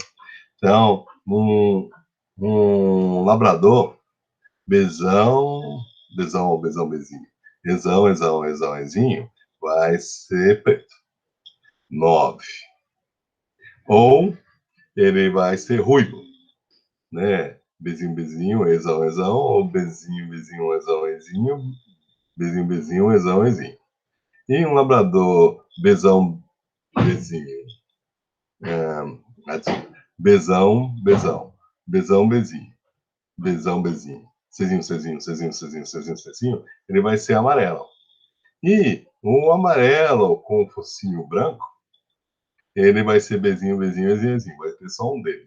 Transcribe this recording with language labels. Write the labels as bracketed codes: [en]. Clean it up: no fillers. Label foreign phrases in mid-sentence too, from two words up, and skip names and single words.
[pt] Então, um labrador, bezão, bezinho, ezinho, vai ser preto. 9. Ou ele vai ser ruivo, né? Bezinho, exão, ou bezinho, exão, bezinho, exão. E um labrador, bezinho, bezinho, cezinho, ele vai ser amarelo. E o amarelo com o focinho branco, ele vai ser bezinho, vai ter só um deles.